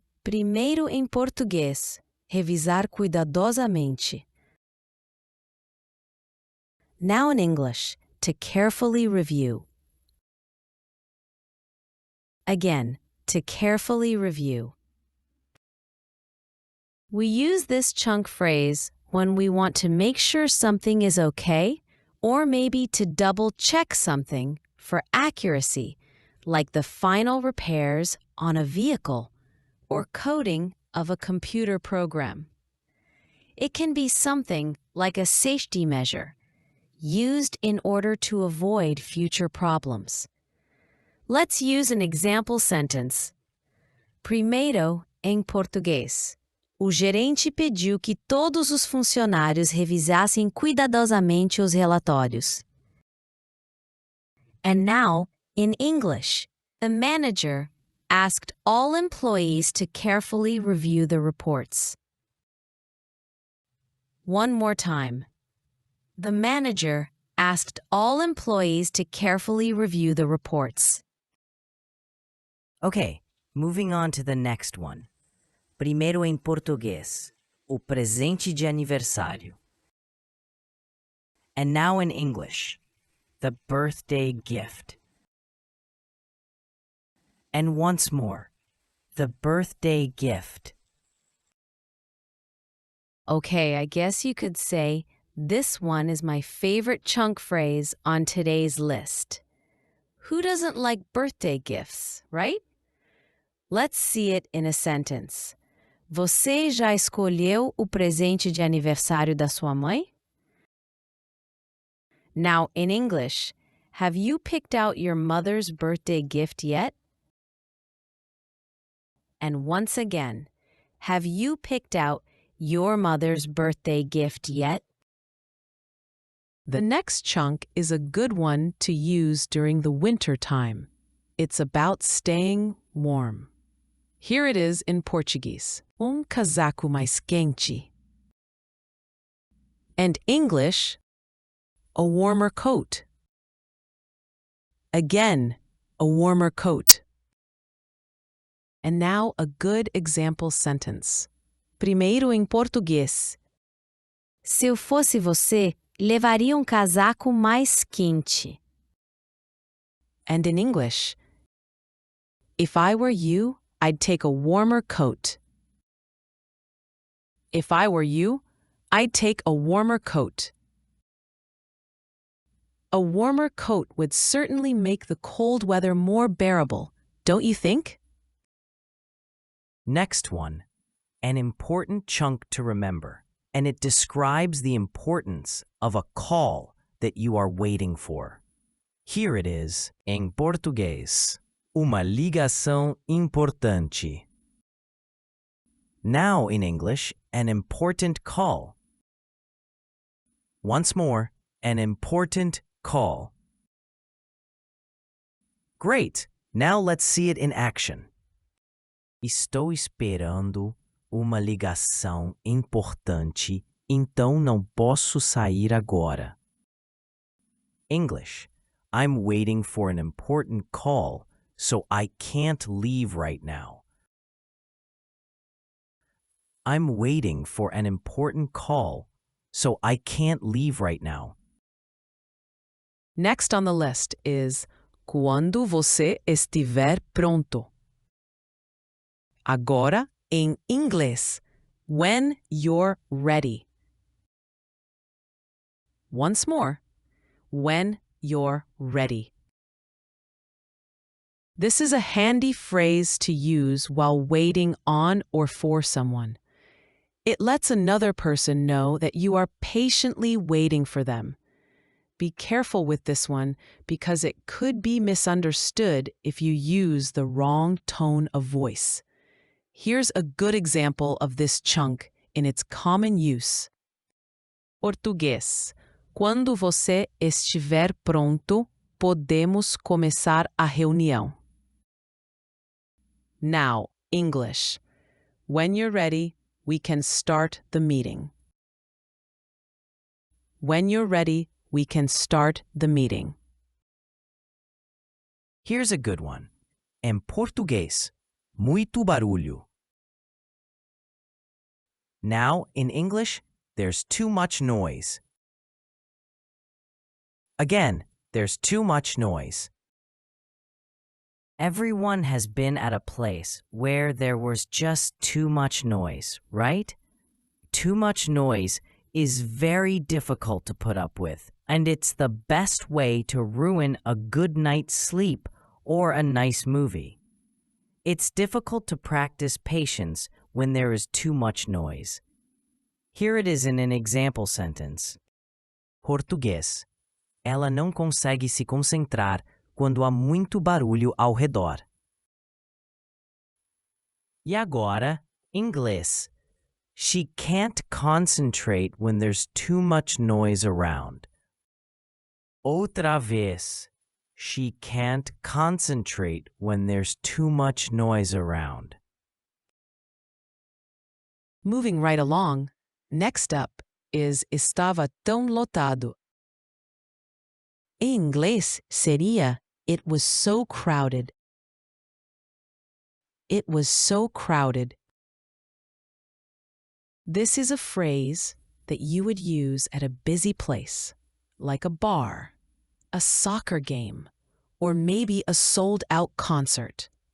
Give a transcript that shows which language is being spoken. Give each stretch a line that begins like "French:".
Portuguese: Primeiro em português, revisar cuidadosamente.
English: Now in English, to carefully review. Again, to carefully review. We use this chunk phrase when we want to make sure something is okay, or maybe to double-check something for accuracy, like the final repairs on a vehicle or coding of a computer program. It can be something like a safety measure, used in order to avoid future problems. Let's use an example sentence.
Portuguese: Primeiro, em português, o gerente pediu que todos os funcionários revisassem cuidadosamente os relatórios.
English: And now, in English, the manager asked all employees to carefully review the reports. One more time. The manager asked all employees to carefully review the reports. Okay, moving on to the next one.
Portuguese: Primeiro em português, o presente de aniversário.
English: And now in English, the birthday gift. And once more, the birthday gift. Okay, I guess you could say this one is my favorite chunk phrase on today's list. Who doesn't like birthday gifts, right? Let's see it in a sentence.
Portuguese: Você já escolheu o presente de aniversário da sua mãe?
English: Now, in English, have you picked out your mother's birthday gift yet? And once again, have you picked out your mother's birthday gift yet? The next chunk is a good one to use during the winter time. It's about staying warm. Here it is in Portuguese.
Portuguese: Casaco mais quente.
English: And English, a warmer coat. Again, a warmer coat. And now a good example sentence.
Portuguese: Primeiro em português. Se eu fosse você, levaria casaco mais quente.
English: And in English, if I were you, I'd take a warmer coat. If I were you, I'd take a warmer coat. A warmer coat would certainly make the cold weather more bearable, don't you think? Next one, an important chunk to remember, and it describes the importance of a call that you are waiting for. Here it is,
Portuguese: em português, uma ligação importante.
English: Now in English, an important call. Once more, an important call. Great! Now let's see it in action.
Portuguese: Estou esperando uma ligação importante, então não posso sair agora.
English: English. I'm waiting for an important call, so I can't leave right now. I'm waiting for an important call, so I can't leave right now. Next on the list is
Portuguese: quando você estiver pronto. Agora, em inglês,
English: when you're ready. Once more, when you're ready. This is a handy phrase to use while waiting on or for someone. It lets another person know that you are patiently waiting for them. Be careful with this one because it could be misunderstood if you use the wrong tone of voice. Here's a good example of this chunk in its common use.
Portuguese: Português. Quando você estiver pronto, podemos começar a reunião.
English: Now, English. When you're ready, we can start the meeting. When you're ready, we can start the meeting. Here's a good one.
Portuguese: Em português, muito barulho.
English: Now, in English, there's too much noise. Again, there's too much noise. Everyone has been at a place where there was just too much noise, right? Too much noise is very difficult to put up with, and it's the best way to ruin a good night's sleep or a nice movie. It's difficult to practice patience when there is too much noise. Here it is in an example sentence.
Portuguese: Português. Ela não consegue se concentrar quando há muito barulho ao redor. E agora, inglês.
English: She can't concentrate when there's too much noise around.
Portuguese: Outra vez.
English: She can't concentrate when there's too much noise around. Moving right along, next up is
Portuguese: estava tão lotado. Em inglês seria
English: it was so crowded. It was so crowded. This is a phrase that you would use at a busy place, like a bar, a soccer game, or maybe a sold-out concert.